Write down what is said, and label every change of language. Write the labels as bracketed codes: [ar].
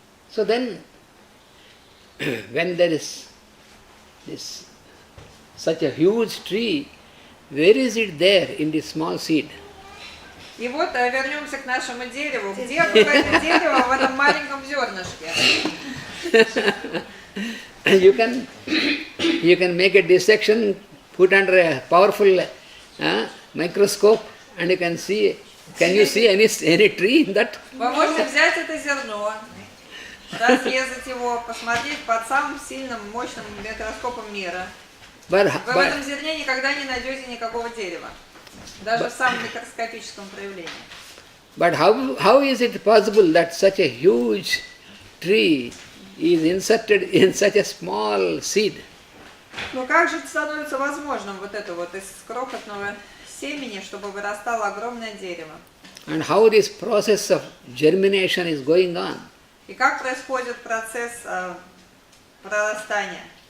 [en] So then, when there is this such a huge tree, where is it there in this small seed? [ru] И вот вернемся к нашему дереву. Где было это дерево в этом маленьком зернышке? [en] You can make a dissection, put under a powerful microscope, and you can see. Can you see any tree in that? [ru] Вы можете взять это зерно, разрезать его, посмотреть под самым сильным, мощным микроскопом мира. Вы в этом зерне никогда не найдете никакого дерева, даже в самом микроскопическом проявлении. [en] But how is it possible that such a huge tree is inserted in such a small seed? [ru] Но как же это становится возможным, вот это вот из крохотного семени, чтобы вырастало огромное дерево? [en] And how this process of germination is going on? [ru] И как происходит процесс прорастания?